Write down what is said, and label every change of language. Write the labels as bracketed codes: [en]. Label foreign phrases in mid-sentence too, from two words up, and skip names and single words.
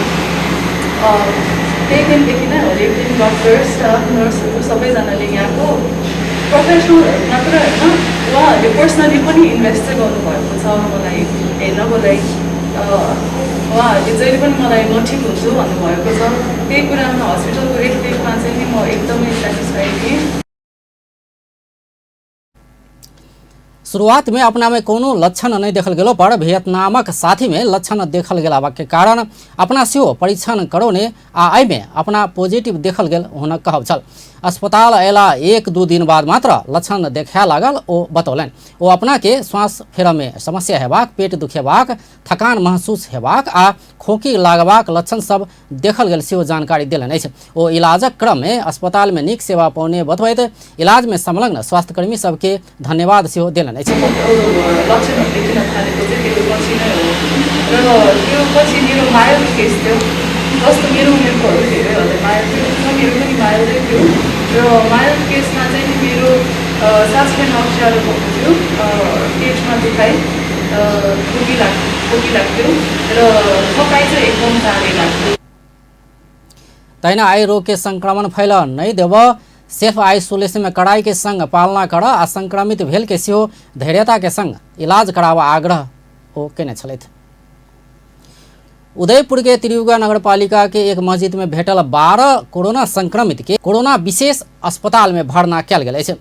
[ne] त्यही दिनदेखि नै हरेक दिन [en] doctor staff nurses [ne] सबैजनाले यहाँको प्रोफेसनलहरू मात्र होइन उहाँहरूले पर्सनली पनि इन्भेस्ट चाहिँ गर्नुभएको छ मलाई हेर्नको लागि। उहाँहरूले जहिले पनि मलाई म ठिक हुन्छु भन्नुभएको छ। त्यही कुरामा हस्पिटलको रेखदेखमा चाहिँ नि म एकदमै सेटिस्फाइड थिएँ। [mai] शुरुआत में अपना में कोनो लक्षण नहीं देखल गेलो पर वियतनामक साथी में लक्षण देखल गेला के कारण अपना सेहो परीक्षण करौने आ एहि में अपना पॉजिटिव देखल गेल हुनक कहब छल। अस्पताल अयला 1-2 दिन बाद मात्र लक्षण देखा लागल ओ बतौलनि। ओ अपना के श्वास फेरऽ में समस्या हेबाक, पेट दुखेबाक, थकान महसूस हेबाक आ खोखी लागबाक लक्षण सब देखल गेल सेहो जानकारी देलनि अछि। ओ इलाजक क्रम में अस्पताल में नीक सेवा पाउने बतबैत इलाज में संलग्न स्वास्थ्यकर्मी सबके धन्यवाद सेहो देलनि अछि। [ne] लक्षणहरू देखिन थालेको चाहिँ त्यो पछि नै हो र त्यो पछि मेरो [en] mild case [ne] थियो। जस्तो मेरो उमेरकोहरू धेरैहरूले माइल्ड थियो, मेरो पनि माइल्डै थियो। र [en] mild case [ne] चाहिँ मेरो सास फेर्न अप्ठ्यारो भएको थियो, पेटमा दुखाइ, खोकी लाग्थ्यो र थकाइ चाहिँ एकदम साह्रै लाग्थ्यो। [mai] तहिना आई रोग के संक्रमण फैल नहीं देव, [en] self isolation [mai] में कड़ाई के संग पालना कर आ संक्रमित भेल के सेहो धैर्यता के संग इलाज करावा आग्रह ओ केने छलथि। उदयपुर के त्रियुगा नगरपालिका के एक मस्जिद में भेटल 12 कोरोना संक्रमित के कोरोना विशेष अस्पताल में भर्ना कयल गेल अछि।